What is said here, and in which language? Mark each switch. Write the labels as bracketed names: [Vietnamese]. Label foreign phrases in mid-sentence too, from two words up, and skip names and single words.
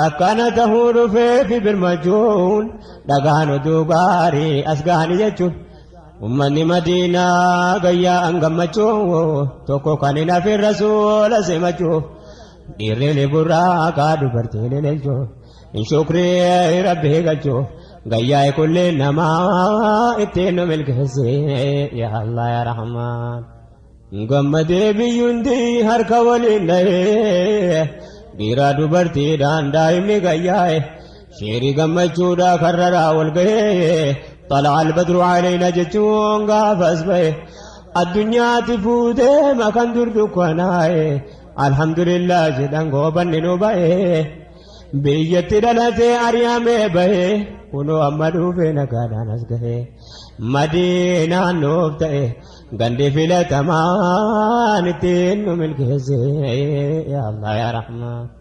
[Oromo] akkana tahuu dhufeefi birmachuun dhagaan oduu gaarii as gahanii jechuun ummanni madiinaa gayyaa an gammachuun tokko kan hin hafin rasuula simachuuf dhiirri burraaqa dubartiin lelchuu hin shukrii rabbii galchuu gayyaa kullee namaa ittiin nu milkeesse [Arabic] يا الله يا رحمن. [Oromo] Gammadee biyyuundi harka waliin dhahee dhiira dubartiidhaan daa'imni gayyaa'e sheerii gammachuudha karraraa wal gahee [Arabic] طلع البدر علينا [Oromo] jechuun gaafas ba'e addunyaatti fuutee makan dur dukkanaa'e alhamdulillah jedhan goobanni nu ba'e biyyatti dhalatee ari'amee ba'e kunoo amma dhufee nagaadhaan as gahee madiinaan nuuf ta'e gandi filatamaan ittiin nu milkeesse [Arabic] يا الله يا رحمن.